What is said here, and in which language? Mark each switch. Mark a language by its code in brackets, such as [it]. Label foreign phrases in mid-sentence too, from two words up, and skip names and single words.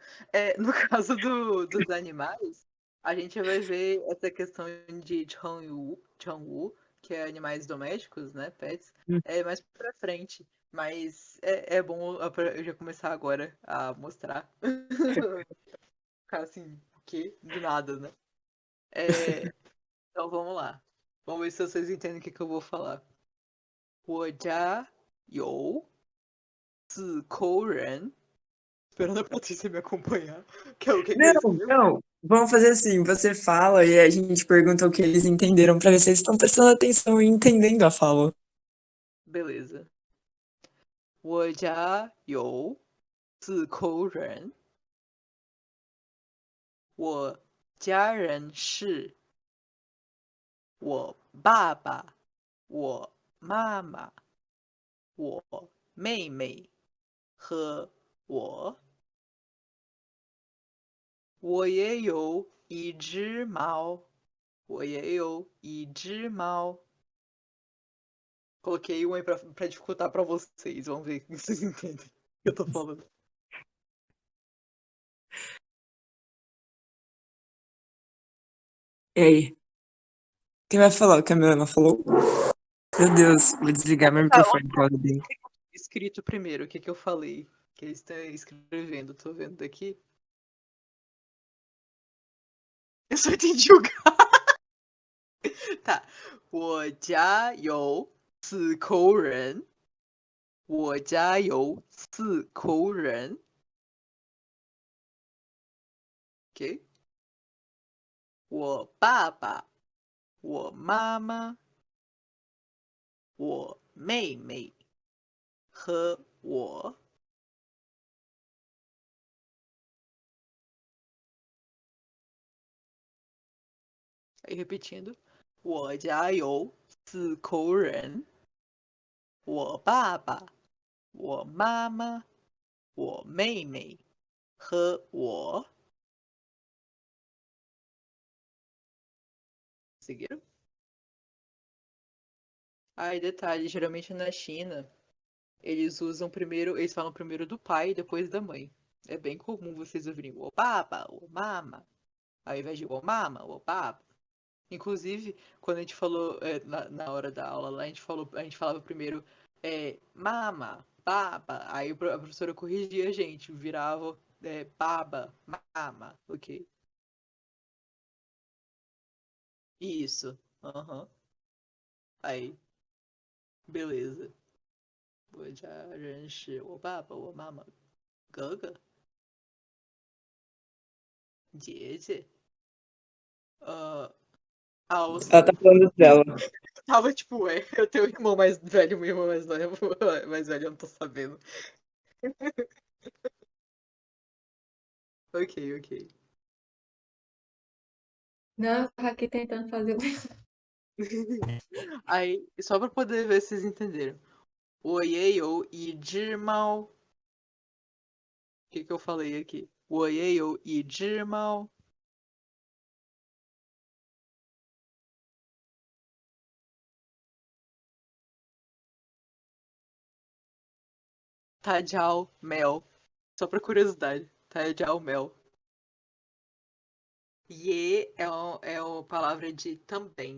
[pt] No caso dos animais, a gente vai ver essa questão de Changwu, que é animais domésticos, né? Pets, mais pra frente. Mas é bom eu já começar agora a mostrar. Ficar assim, o quê? Do nada, né? Então vamos lá. Vamos ver se vocês entendem o que eu vou falar. [zh] 我家有4口人. [pt] Esperando a Patrícia me acompanhar. Que é o que é isso Não, mesmo? não. Vamos fazer assim, você fala e a gente pergunta o que eles entenderam pra ver se eles estão prestando atenção e entendendo a fala. Beleza. [zh] 我家有4口人. 我家人是我爸爸、我妈妈、我妹妹和我。我也有一只猫。我也有一只猫. [pt] Coloquei um aí pra dificultar pra vocês. Vamos ver se vocês entendem o que eu tô falando. E aí? Quem vai falar? O que a Milena falou? Meu Deus, vou desligar meu Tá, microfone por causa dele. escrito primeiro, o que que eu falei? Que eles estão escrevendo, tô vendo daqui. Eu só entendi o tá. [zh] 我家有4口人。我家有4口人。OK？我爸爸、我妈妈、我妹妹和我。 [pt] Aí repetindo. [zh] 我家有4口人。我爸爸、我妈妈、我妹妹和我。Seguiram? [pt] Aí, detalhe, geralmente na China, eles usam primeiro, eles falam primeiro do pai e depois da mãe. É bem comum vocês ouvirem o papa, o mama, ao invés de o mama, o papa. Inclusive, quando a gente falou na hora da aula lá, a gente falava primeiro mama, baba, aí a professora corrigia a gente, virava baba, mama, ok? Isso, aham. Aí, beleza. [zh] 我家人是我爸爸、我妈妈、哥哥、姐姐。 [pt] Ela tá falando dela. Tava tipo, eu tenho um irmão mais velho, um irmão mais novo, mais velho, eu não tô sabendo. Ok, ok. Não, eu tava aqui tentando fazer. Aí, só pra poder ver se vocês entenderam. [zh] 我也有一只猫. [pt] O que que eu falei aqui? [zh] 我也有一只猫. [pt] Tajal Mel. Só pra curiosidade. Tajal Mel. Ye é uma palavra de também.